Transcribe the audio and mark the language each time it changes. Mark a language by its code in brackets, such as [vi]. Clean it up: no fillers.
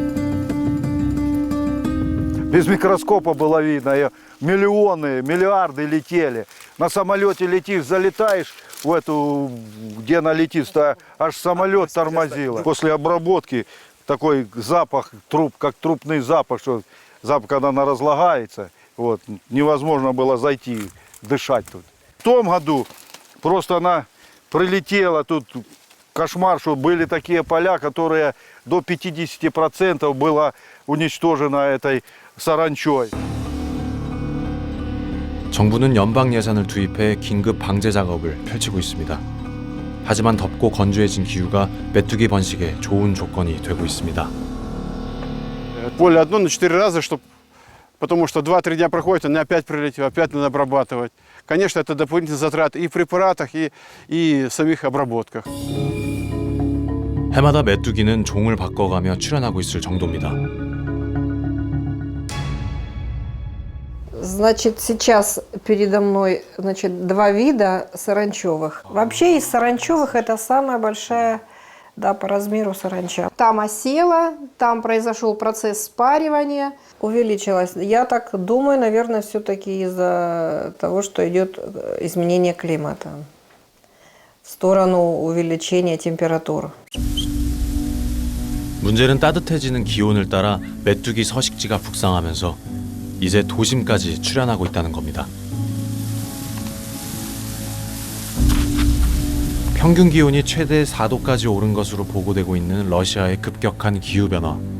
[ru] Без микроскопа было видно, миллионы, миллиарды летели. На самолете летишь, залетаешь в эту, где она летит, аж самолет тормозило. После обработки такой запах, как трупный запах, что запах, когда она разлагается, вот, невозможно было зайти, дышать тут. В том году просто она прилетела, тут кошмар, что были такие поля, которые до 50% было уничтожено этой саранчой. [ko] 정부는 연방 예산을 투입해 긴급 방제 작업을 펼치고 있습니다. 하지만 덥고 건조해진 기후가 메뚜기 번식에 좋은 조건이 되고 있습니다. [ru] Поле одно на 4 раза, потому что 2-3 дня проходит, он опять прилетел, опять надо обрабатывать. Конечно, это дополнительные затраты и в препаратах, и в самих обработках. [ko] 해마다 메뚜기는 종을 바꿔가며 출현하고 있을 정도입니다. [ru] Значит, сейчас передо мной, значит, 2 вида саранчевых. Вообще из саранчевых это самая большая, да, по размеру саранча. Там осела, там произошел процесс спаривания, увеличилась. Я так думаю, наверное, все-таки из-за того, что идет изменение климата в сторону увеличения температур. [ko] 문제는 따뜻해지는 기온을 따라 메뚜기 서식지가 북상하면서 이제 도심까지 출현하고 있다는 겁니다. 평균 기온이 최대 4도까지 오른 것으로 보고되고 있는 러시아의 급격한 기후변화.